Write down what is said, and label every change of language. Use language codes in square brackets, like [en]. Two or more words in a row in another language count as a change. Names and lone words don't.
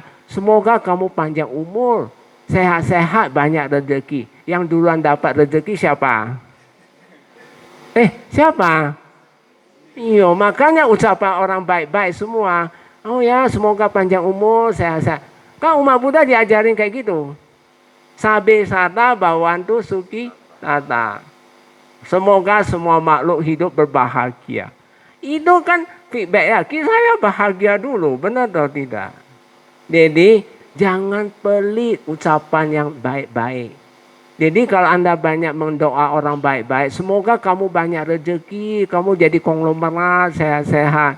[id] Semoga kamu panjang umur, sehat-sehat, banyak rezeki. Yang duluan dapat rezeki siapa? Siapa? Iya, makanya ucapan orang baik-baik semua. Oh ya, semoga panjang umur, sehat-sehat. Kan umat Buddha diajarin kayak gitu. [pi] Sabe sata bawantu suki tata. [id] Semoga semua makhluk hidup berbahagia. Itu kan feedback ya. Saya bahagia dulu, benar atau tidak? Jadi jangan pelit ucapan yang baik-baik. Jadi kalau Anda banyak mendoa orang baik-baik, semoga kamu banyak rezeki, kamu jadi konglomerat, sehat-sehat.